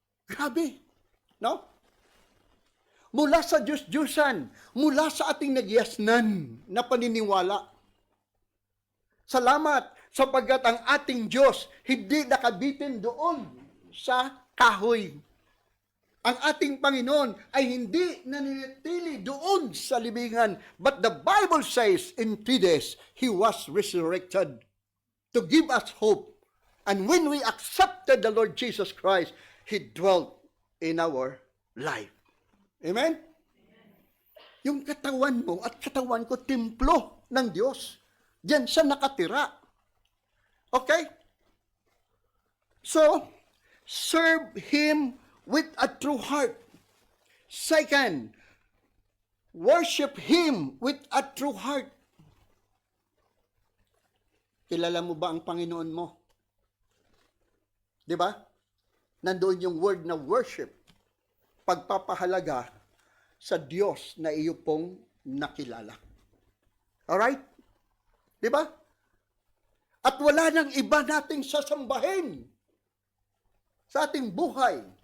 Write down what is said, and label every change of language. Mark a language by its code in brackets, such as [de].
[tl] Grabe, no? Mula sa Diyos-Diyusan, mula sa ating nagyasnan na paniniwala. Salamat sapagkat ang ating Diyos hindi nakabitin doon sa kahoy. Ang ating Panginoon ay hindi nananatili doon sa libingan. [en] But the Bible says in 3 days, He was resurrected to give us hope. And when we accepted the Lord Jesus Christ, He dwelt in our life. [tl] Amen? Yung katawan mo at katawan ko, templo ng Diyos. Diyan siya nakatira. Okay? [en] So, serve Him with a true heart. Second, worship Him with a true heart. [tl] Kilala mo ba ang Panginoon mo? Di ba? Nandoon yung word na worship. Pagpapahalaga sa Diyos na iyo pong nakilala. Alright? Di ba? At wala nang iba nating sasambahin sa ating buhay.